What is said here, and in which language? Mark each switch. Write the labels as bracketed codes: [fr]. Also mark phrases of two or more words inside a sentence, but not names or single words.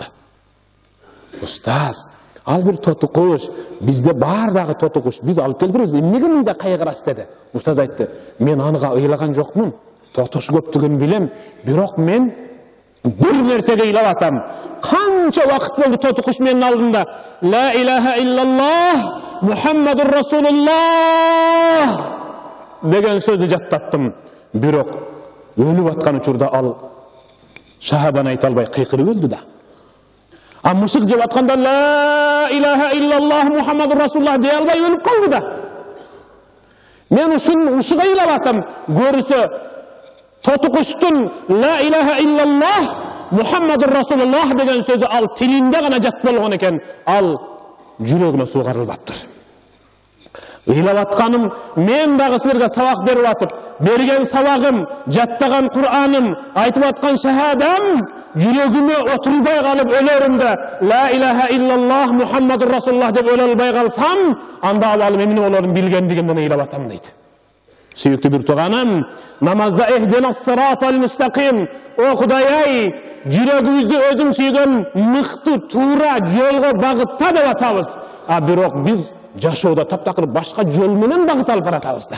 [ky] Устаз, ал бир тотукуш, бизде бар дагы тотукуш, биз алып келдирбиз, эмнеге мындай кайгырасыз деди. Устаз айтты, мен анга ыйлаган жокмун. Тотукуш көптүгүн билем, бирок мен бир нерсеге ыйлап атам. Канча вакыт болду тотукуш менин алдымда. [ar] لا إله إلا الله، محمد رسول الله [ky] деген сөздү жаттаттым. Бирок өлүп аткан учурда ал шахаданы айта албай кыйкырып өлдү да. А мышык жеп атканда [ar] لا إله إلا الله، محمد رسول الله [ky] дей албай өлүп калды да. Мен ушуга ыйлап атам. Көрүсө тотукуштун [ar] لا إله إلا الله، محمد رسول الله [ky] деген сөзү ал тилинде гана жат болгон экен, ал жүрөгүнө сугарылбаптыр. Ыйлап атканым, мен дагы силерге сабак берип атып, берген сабагым, жаттаган Кур'аным, айтып аткан шахадам жүрөгүмө отурбай калып өлөрүмдө [ar] لا إله إلا الله، محمد رسول الله [ky] деп өлө албай калсам, анда абалым эмне болорун билгендигимден ыйлап атам дейт. Сүйүктүү бир тууганым, намазда [ar] اهدنا الصراط المستقيم, [ky] о Кудай-ай, жүрөгүбүздү өзүң сүйгөн мыкты туура жолго багытта деп атабыз. А бирок биз жашоодо таптакыр башка жол менен багыт алып баратабыз да.